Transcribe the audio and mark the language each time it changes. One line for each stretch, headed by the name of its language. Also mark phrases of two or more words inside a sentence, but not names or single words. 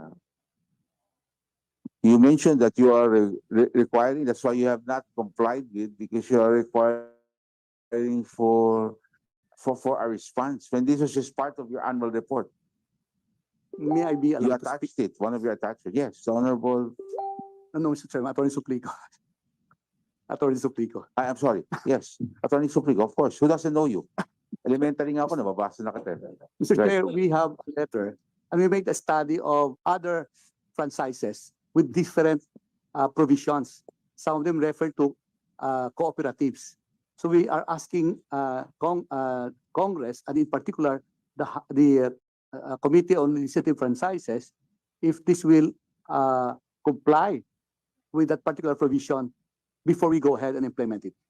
English: You mentioned that you are requiring, that's why you have not complied with, because you are requiring for a response, when this was just part of your annual report. May I be You allowed to speak? attached it, one of your attachments. Yes, the Honorable, No, Mr. Chairman, Attorney Suplico. Attorney Suplico. I'm sorry, yes, Attorney Suplico, of course, who doesn't know you?
Filipino: Elementary nga ako, nababasa na kita.
English: Mr. Right. Chair, we have a letter and we made a study of other franchises with different provisions. Some of them refer to cooperatives. So we are asking Congress, and in particular the Committee on Initiative Franchises, if this will comply with that particular provision before we go ahead and implement it.